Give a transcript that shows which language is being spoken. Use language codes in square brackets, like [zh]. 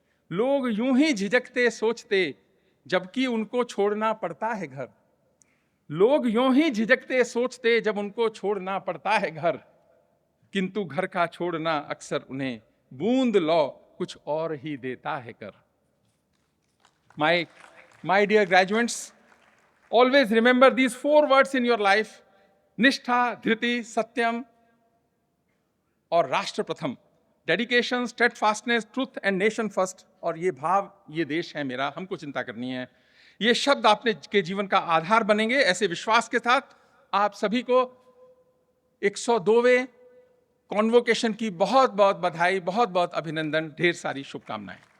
[hi] लोग यूं ही झिझकते सोचते जबकि उनको छोड़ना पड़ता है घर. लोग यूं ही झिझकते सोचते जब उनको छोड़ना पड़ता है घर, किंतु घर का छोड़ना अक्सर उन्हें बूंद लौ कुछ और ही देता है कर. [en] My dear graduates, always remember these 4 words in your life: [hi] निष्ठा, धृति, सत्यम और राष्ट्र प्रथम. [en] Dedication, steadfastness, truth and nation first. [hi] और ये भाव, ये देश है मेरा, हमको चिंता करनी है. ये शब्द आपने के जीवन का आधार बनेंगे. ऐसे विश्वास के साथ आप सभी को 102वें कॉन्वोकेशन की बहुत बहुत बधाई, बहुत बहुत अभिनंदन, ढेर सारी शुभकामनाएं.